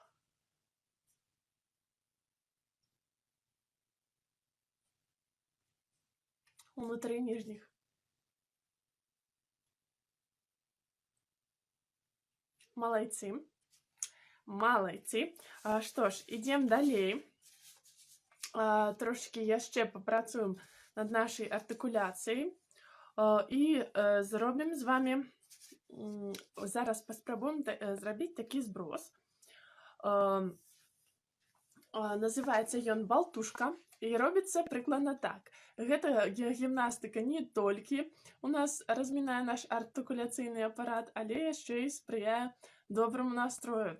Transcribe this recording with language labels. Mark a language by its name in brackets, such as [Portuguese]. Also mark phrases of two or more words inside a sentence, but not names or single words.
[Russian] Внутри нижних. Молодцы. Молодцы. Что ж, идем далее. [Belarusian] Трошки яшчэ попрацуем [Russian] над нашей артикуляцией. [Belarusian] И зробим з вами, зараз паспрабуем зрабіць такі зброс. Называецца ён балтушка. І робіцца прыкладна так. Гэта гімнастыка не толькі у нас размінае наш артыкуляцыйны апарат, але яшчэ і спрыяе доброму настрою.